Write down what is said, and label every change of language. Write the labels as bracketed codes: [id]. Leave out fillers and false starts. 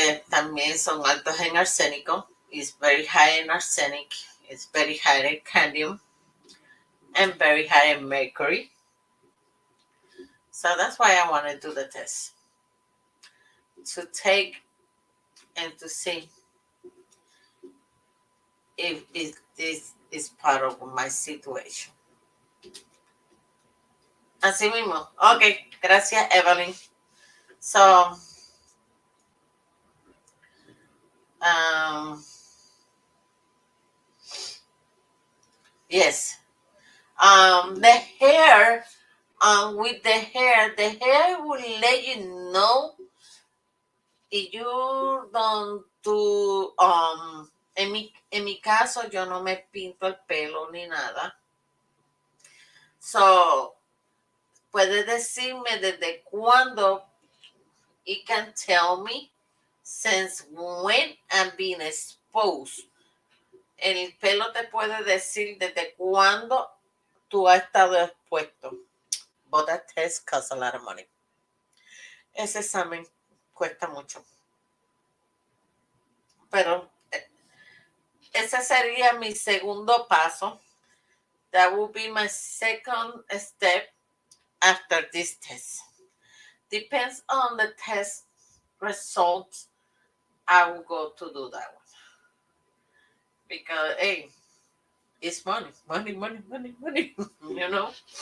[es] También son altos en arsénico. [en] It's very high in arsenic. It's very high in cadmium. And very high in mercury. So that's why I want to do the test. To take and to see if this is part of my situation. [es] Así mismo. Ok, gracias, Evelyn. So, yes. [en] The hair, with the hair will let you know if you don't do, [es] en mi caso, yo no me pinto el pelo ni nada. So, puedes decirme desde cuándo. [en] It can tell me since when I'm being exposed. [es] El pelo te puede decir desde cuándo tú has estado expuesto. [en] But that test costs a lot of money. [es] Ese examen cuesta mucho. Pero ese sería mi segundo paso. [en] That will be my second step after this test. Depends on the test results. I will go to do that one. Because, hey, it's money, money, money, money, money, you know.